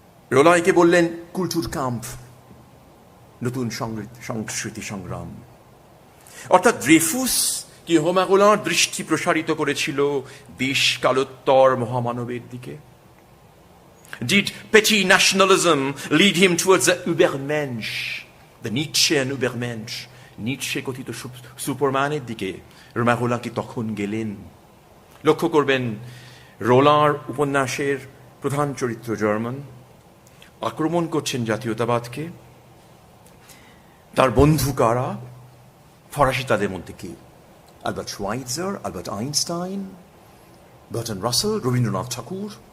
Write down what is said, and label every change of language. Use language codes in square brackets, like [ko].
[bn] রোলাঁ একে বললেন কুলচুর কাম্প, নতুন সংস্কৃতি সংগ্রাম। অর্থাৎ ড্রেফুস কি রোমাঁ রোলাঁর দৃষ্টি প্রসারিত করেছিল দেশ কালোত্তর মহামানবের দিকে? [en] Did petty nationalism lead him towards the Übermensch, the Nietzschean Übermensch? [bn] নিটশে কথিত সুপারম্যানের দিকে রোমাঁ রোলাঁ কি তখন গেলেন? লক্ষ্য করবেন রোলাঁর উপন্যাসের প্রধান চরিত্র জার্মান, আক্রমণ করছেন জাতীয়তাবাদকে। তার বন্ধু কারা? ফরাসি তাদের মধ্যে কে? Albert শোয়াইৎজার, Albert Einstein, Burton Rasel, Rabindranath ঠাকুর।